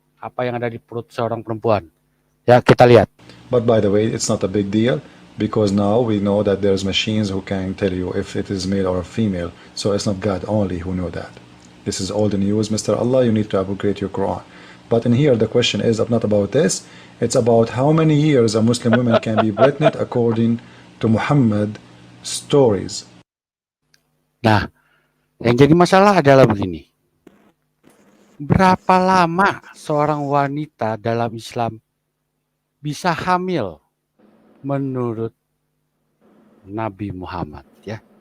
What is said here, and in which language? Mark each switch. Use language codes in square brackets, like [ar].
[id] Apa yang ada di perut seorang perempuan. Ya, kita lihat. [en] But by the way, it's not a big deal because now we know that there's machines who can tell you if it is male or female. So it's not God only who know that. This is old news, Mr. Allah. You need to upgrade your Quran. But in here, the question is not about this. It's about how many years a Muslim woman can be pregnant according to Muhammad stories. [id] Nah, yang jadi masalah adalah begini. Berapa lama seorang wanita dalam Islam bisa hamil menurut Nabi Muhammad ya?